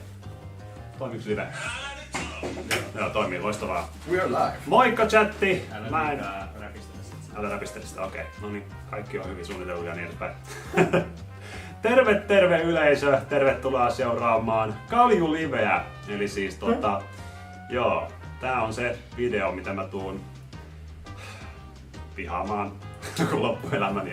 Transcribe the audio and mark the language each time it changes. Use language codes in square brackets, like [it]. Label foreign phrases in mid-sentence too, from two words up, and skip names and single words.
[fi] Toimiks live? Joo, toimii, loistavaa. [en] We are live. [fi] Moikka chatti! Älä räpistele sitä, okei. No niin, kaikki on hyvin suunniteltu ja niin edespäin. Terve yleisö! Tervetuloa seuraamaan Kalju Liveä. Eli siis joo, tää on se video, mitä mä tuun vihaamaan loppuelämäni.